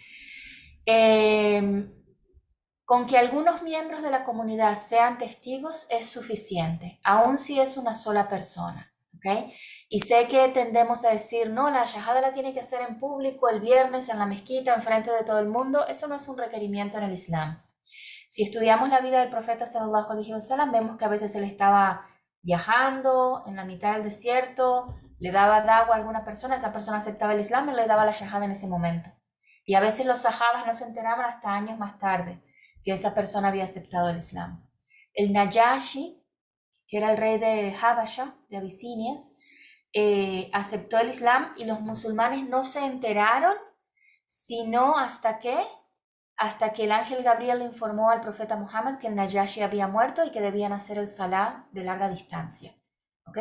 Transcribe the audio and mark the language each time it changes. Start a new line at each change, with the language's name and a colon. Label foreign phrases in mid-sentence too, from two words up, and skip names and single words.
Spanish: Eh, con que algunos miembros de la comunidad sean testigos es suficiente, aun si es una sola persona. ¿Okay? Y sé que tendemos a decir, no, la shahada la tiene que hacer en público el viernes en la mezquita, en frente de todo el mundo. Eso no es un requerimiento en el Islam. Si estudiamos la vida del profeta
Arabic: صلى الله عليه وسلم,
Spanish: vemos que a veces él estaba viajando en la mitad del desierto, le daba agua a alguna persona, esa persona aceptaba el Islam y le daba la shahada en ese momento. Y a veces los sahabas no se enteraban hasta años más tarde que esa persona había aceptado el Islam. El Najashi, que era el rey de Habasha, de Abisinias, aceptó el Islam y los musulmanes no se enteraron sino hasta que el ángel Gabriel le informó al profeta Muhammad que el Najashi había muerto y que debían hacer el salah de larga distancia, ¿okay?